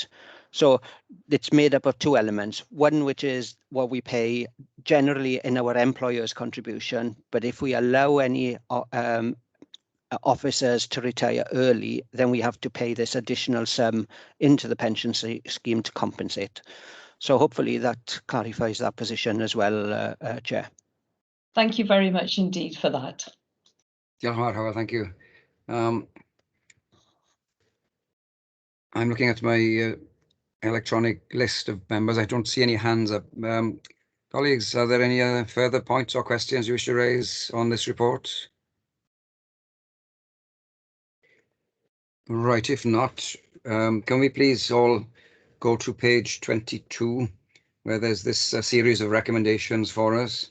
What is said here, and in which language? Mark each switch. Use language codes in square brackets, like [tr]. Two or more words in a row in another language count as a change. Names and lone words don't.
[en] So it's made up of two elements. One, which is what we pay generally in our employer's contribution, but if we allow any officers to retire early, then we have to pay this additional sum into the pension scheme to compensate. So hopefully that clarifies that position as well, Chair. Thank you very much indeed for that. [cy] Diolch yn fawr, Hywel, [en] thank you. I'm looking at my electronic list of members. I don't see any hands up. Colleagues, are there any further points or questions you wish to raise on this report? Right, if not, can we please all go to page 22, where there's this series of recommendations for us.